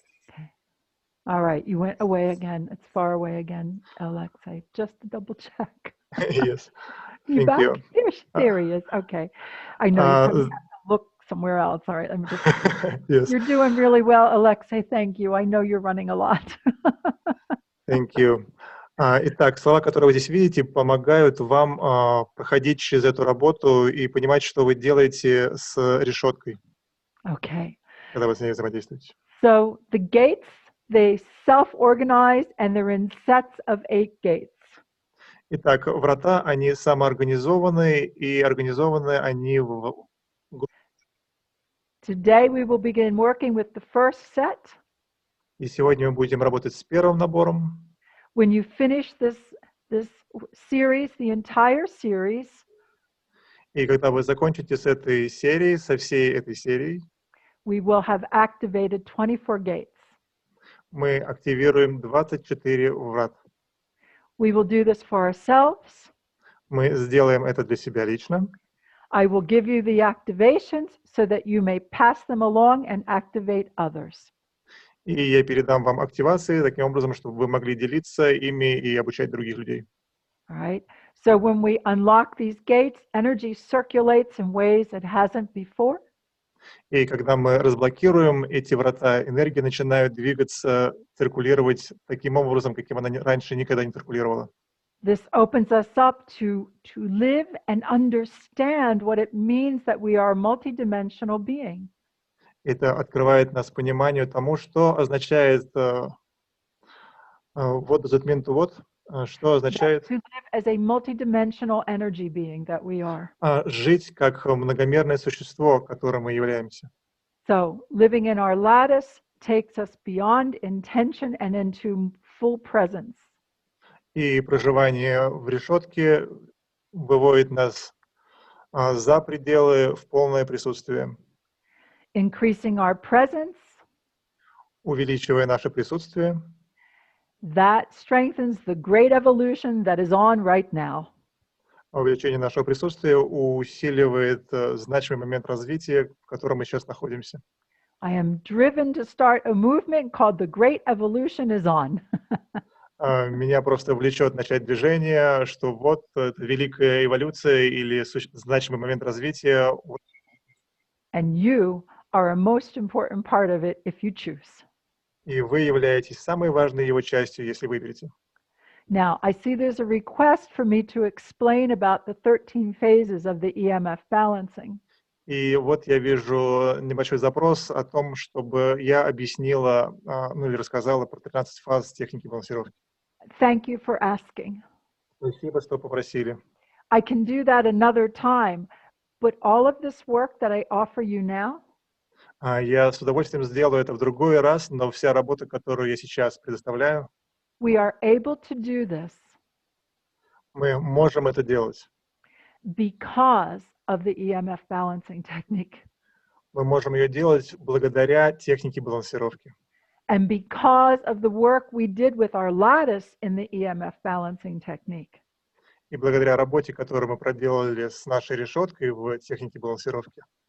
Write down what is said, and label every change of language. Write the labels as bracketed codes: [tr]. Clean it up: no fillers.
[en] Okay. All right, you went away again. It's far away again, Alexei. Just to double check. Yes. You Thank back? you. There he is. Okay. I know you probably have to look somewhere else. All right, let me just. Yes. You're doing really well, Alexei. Thank you. I know you're running a lot. Thank you. [ru] Итак, слова, которые вы здесь видите, помогают вам проходить через эту работу и понимать, что вы делаете с решеткой, [en] Okay. [ru] когда вы с ней взаимодействуете. [en] So the gates, they self-organize and they're in sets of 8 gates. [ru] Итак, врата, они самоорганизованы, и организованы они в... [en] Today we will begin working with the first set. [ru] И сегодня мы будем работать с первым набором. [en] When you finish this series, the entire series, [ru] и когда вы закончите с этой серией, со всей этой серией, [en] we will have activated 24 gates. [ru] Мы активируем 24 врат. [en] We will do this for ourselves. [ru] Мы сделаем это для себя лично. [en] I will give you the activations so that you may pass them along and activate others. [ru] И я передам вам активации таким образом, чтобы вы могли делиться ими и обучать других людей. [en] All right. So when we unlock these gates, energy circulates in ways it hasn't before. [ru] И когда мы разблокируем эти врата, энергия начинает двигаться, циркулировать таким образом, каким она раньше никогда не циркулировала. [en] This opens us up to live and understand what it means that we are a multidimensional being. [ru] Это открывает нас пониманию тому, что означает [en] what does it mean to what? [ru] Что означает [en] To live as a multidimensional energy being that we are. [ru] Жить как многомерное существо, которым мы являемся. [en] So living in our lattice takes us beyond intention and into full presence. [ru] И проживание в решетке выводит нас за пределы в полное присутствие. [en] Increasing our presence, [ru] увеличивая наше присутствие, [en] that strengthens the great evolution that is on right now. [ru] Увеличение нашего присутствия усиливает значимый момент развития, в котором мы сейчас находимся. [en] I am driven to start a movement called The Great Evolution is on. [ru] Меня просто влечет начать движение, что вот великая эволюция или значимый момент развития. [en] And you are a most important part of it if you choose. [ru] И вы являетесь самой важной его частью, если выберете. [en] Now, I see there's a request for me to explain about the 13 phases of the EMF balancing. [ru] И вот я вижу небольшой запрос о том, чтобы я объяснила, ну или рассказала про 13 фаз техники балансировки. [en] Thank you for asking. [ru] Спасибо, что попросили. [en] I can do that another time, But all of this work that I offer you now, [ru] Я с удовольствием сделаю это в другой раз, но вся работа, которую я сейчас предоставляю, [en] we are able to do this [ru] мы можем это делать. [en] because of the EMF balancing technique [ru] Мы можем ее делать благодаря технике балансировки. [en] and because of the work we did with our lattice in the EMF balancing technique. [ru] И благодаря работе, которую мы проделали с нашей решеткой в технике балансировки,